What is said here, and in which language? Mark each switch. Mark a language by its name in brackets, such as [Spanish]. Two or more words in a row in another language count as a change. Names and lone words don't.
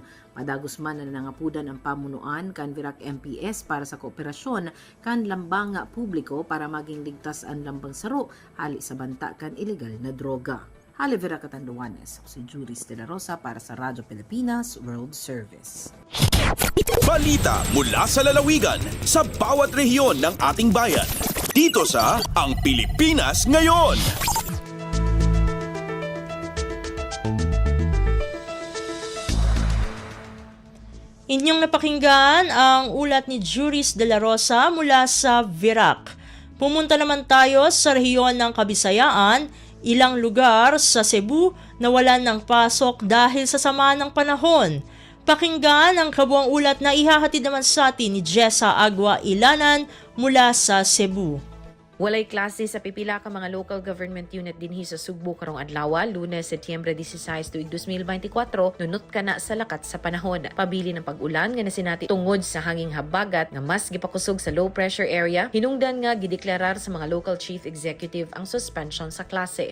[Bikol] Madagos man na nangapudan ang pamunuan kan Virac MPS para sa kooperasyon kan lambang publiko para maging ligtas ang lambang saro hali sa banta kan ilegal na droga. Hali Virac, Catanduanes, si Juris de la Rosa para sa Radyo Pilipinas World Service. [Filipino] Balita mula sa lalawigan sa bawat rehiyon ng ating bayan. Dito sa Ang Pilipinas Ngayon. Inyong napakinggan ang ulat ni Juris de la Rosa mula sa Virac. Pumunta naman tayo sa rehiyon ng Kabisayaan, ilang lugar sa Cebu na walan ng pasok dahil sa sama ng panahon. Pakinggan ang kabuang ulat na ihahatid naman sa atin ni Jessa Agua Ilanan mula sa Cebu. [Cebuano] Walay klase sa pipila ka mga [English] local government unit [Cebuano] dinhi sa Sugbo karong adlaw, Lunes, Setyembre 16 tuig 2024, nunot ka na sa lakat sa panahon. Pabili ng pag-ulan nga nasinati tungod sa hanging habagat nga mas gipakusog sa [English] low pressure area, [Cebuano] hinungdan nga gideklarar sa mga [English] local chief executive [Cebuano] ang suspension sa klase.